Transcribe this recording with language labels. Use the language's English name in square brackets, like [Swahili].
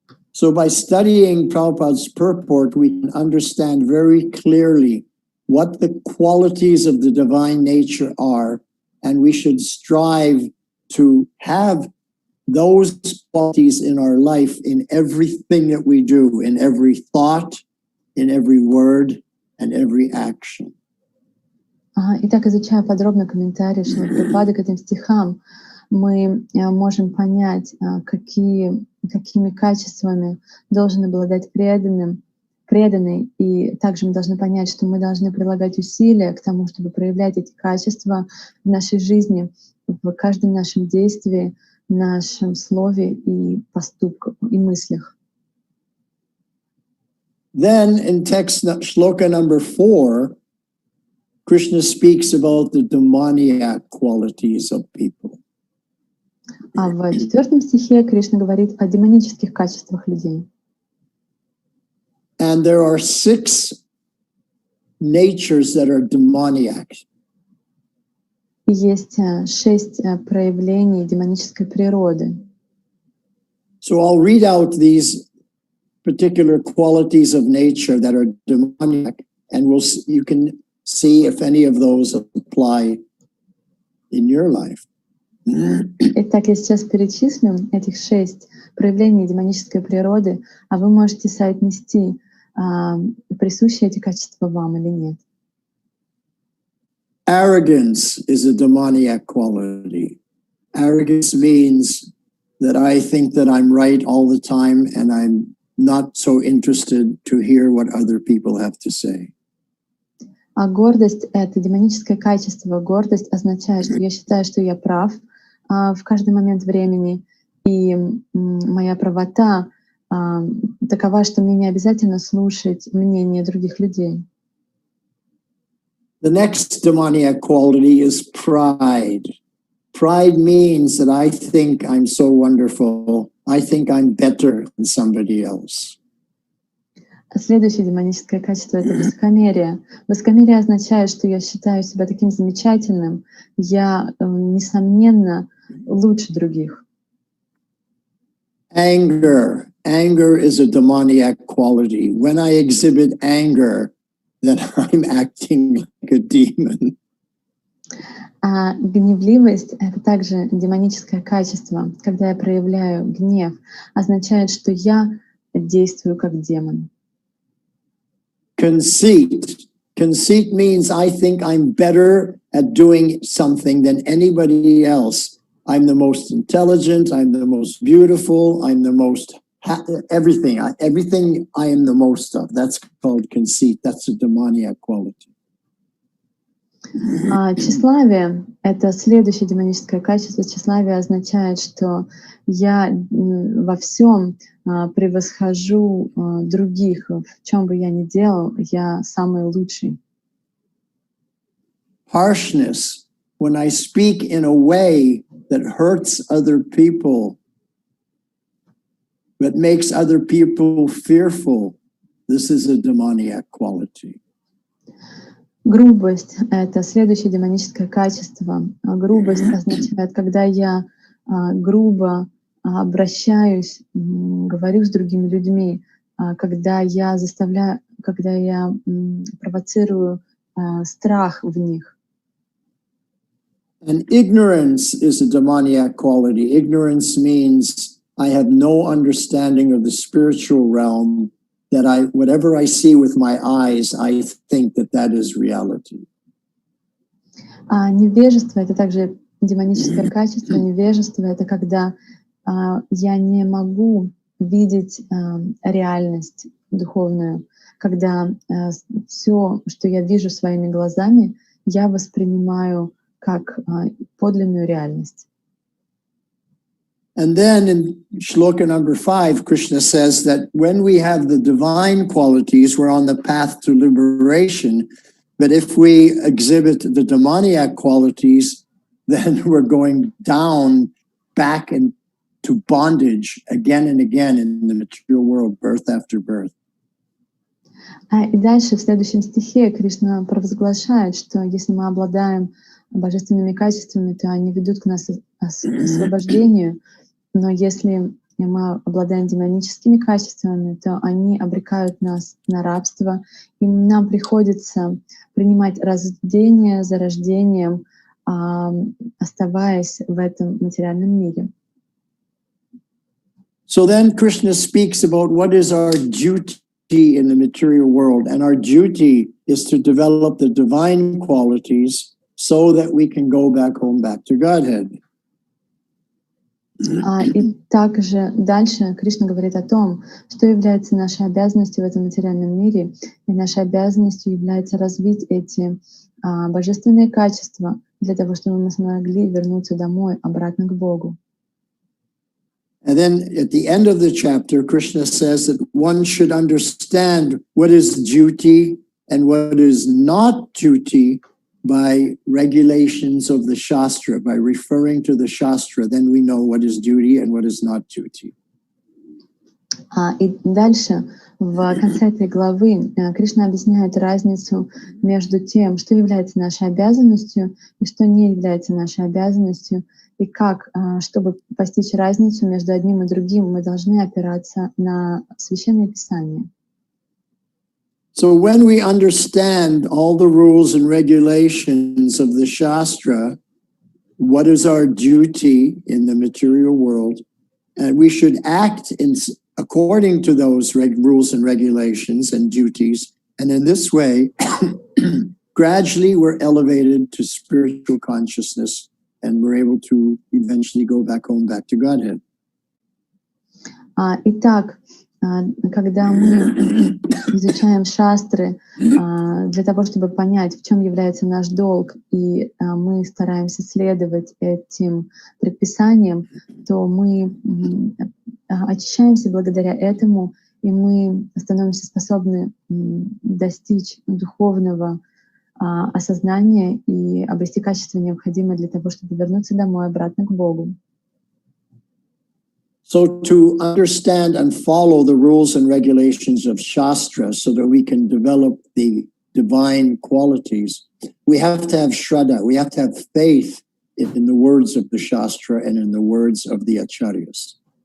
[English] So by studying Prabhupada's purport, we can understand very clearly what the qualities of the divine nature are, and we should strive to have those qualities in our life in everything that we do, in every thought, in every word, and every action. [Russian] Итак, изучая подробно комментарии Шримад Прабхупады к этим стихам, мы можем понять, какими качествами должен обладать преданный, и также мы должны понять, что мы должны прилагать усилия к тому, чтобы проявлять эти качества в нашей жизни, в каждом нашем действии, нашем слове и поступках, и мыслях. [English] Then in text shloka number 4, Krishna speaks about the demoniac qualities of people. [Russian] А в 4 стихе Кришна говорит о демонических качествах людей. [English] And there are 6 natures that are demoniac. [Russian] И есть 6 проявлений демонической природы. [English] So I'll read out these particular qualities of nature that are demoniac, and you can see if any of those apply in your life. [Russian] Итак, я сейчас перечислю этих 6 проявлений демонической природы, а вы можете соотнести, присущи эти качества вам или нет. [English] Arrogance is a demoniac quality. Arrogance means that I think that I'm right all the time and I'm not so interested to hear what other people have to say. [Russian] А гордость — это демоническое качество. Гордость означает, что я считаю, что я прав в каждый момент времени, и моя правота такова, что мне не обязательно слушать мнение других людей. [English] The next demoniac quality is pride. Pride means that I think I'm so wonderful. I think I'm better than somebody else. [Russian] Следующее демоническое качество — это высокомерие. Высокомерие означает, что я считаю себя таким замечательным. Я, несомненно, лучше других. [English] Anger. Anger is a demoniac quality. When I exhibit anger, then I'm acting like a demon. [Russian] А гневливость — это также демоническое качество. Когда я проявляю гнев, означает, что я действую как демон. [English] Conceit. Conceit means I think I'm better at doing something than anybody else. I'm the most intelligent, I'm the most beautiful, I'm the most everything I am the most of. That's called conceit. That's a demoniac quality. [Russian] Тщеславие — это следующее демоническое качество. Тщеславие означает, что я во всем превосхожу других. В чем бы я ни делал, я самый лучший. [English] Harshness. When I speak in a way that hurts other people, that makes other people fearful, this is a demoniac quality. [Russian] Грубость — это следующее демоническое качество. Грубость означает, когда я грубо обращаюсь, говорю с другими людьми, когда я провоцирую страх в них. [English] And ignorance is a demoniac quality. Ignorance means I have no understanding of the spiritual realm, that whatever I see with my eyes, I think that is reality. [Russian] Невежество — это также демоническое качество. Невежество — это когда я не могу видеть реальность духовную, когда все, что я вижу своими глазами, я воспринимаю как подлинную реальность. [English] And then in shloka number 5, Krishna says that when we have the divine qualities, we're on the path to liberation. But if we exhibit the demoniac qualities, then we're going down back into bondage again and again in the material world, birth after birth. [Russian] И дальше в следующем стихе Кришна провозглашает, что если мы обладаем божественными качествами, то они ведут к нас освобождению. Но если мы обладаем демоническими качествами, то они обрекают нас на рабство, и нам приходится принимать рождение за рождением, оставаясь в этом материальном мире. [English] So then Krishna speaks about what is our duty in the material world, and our duty is to develop the divine qualities so that we can go back home, back to Godhead. [Russian] И также дальше Кришна говорит о том, что является нашей обязанностью в этом материальном мире, и нашей обязанностью является развить эти божественные качества для того, чтобы мы смогли вернуться домой, обратно к Богу. [English] And then at the end of the chapter, Krishna says that one should understand what is duty and what is not duty by regulations of the Shastra, by referring to the Shastra, then we know what is duty and what is not duty. [Russian] И дальше, в конце этой главы, Кришна объясняет разницу между тем, что является нашей обязанностью и что не является нашей обязанностью, и как, чтобы постичь разницу между одним и другим, мы должны опираться на Священное Писание. [English] So when we understand all the rules and regulations of the Shastra, what is our duty in the material world, and we should act according to those rules and regulations and duties, and in this way, gradually we're elevated to spiritual consciousness, and we're able to eventually go back home, back to Godhead. [Russian] Итак, когда мы изучаем шастры для того, чтобы понять, в чем является наш долг, и мы стараемся следовать этим предписаниям, то мы очищаемся благодаря этому, и мы становимся способны достичь духовного осознания и обрести качество, необходимое для того, чтобы вернуться домой, обратно к Богу. [English] So to understand and follow the rules and regulations of Shastra so that we can develop the divine qualities, we have to have Shraddha, we have to have faith in the words of the Shastra and in the words of the Acharyas.